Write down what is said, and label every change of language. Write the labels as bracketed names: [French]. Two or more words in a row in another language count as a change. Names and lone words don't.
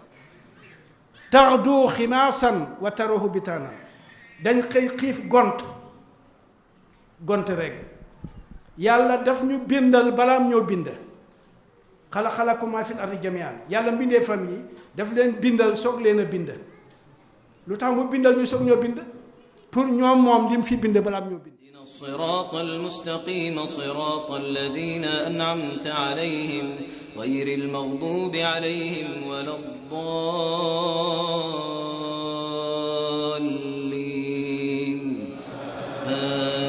[Arabic] تغدو خماصا وتروح بطانا [Wolof] dañ xëy xiif gont regg yàlla daf ñu bindal balaam ñoo bind [Arabic] خلقكم ما في الأرض جميعا [Wolof] yàlla mbindee fam yi daf leen bindal soog leen a bind lu tax mu bindal ñu soog ñoo bind pour ñoom moom li mu fi bind balaam ñoo bind [Arabic] الصراط المستقيم صراط الذين أنعمت عليهم غير المغضوب عليهم ولا الضالين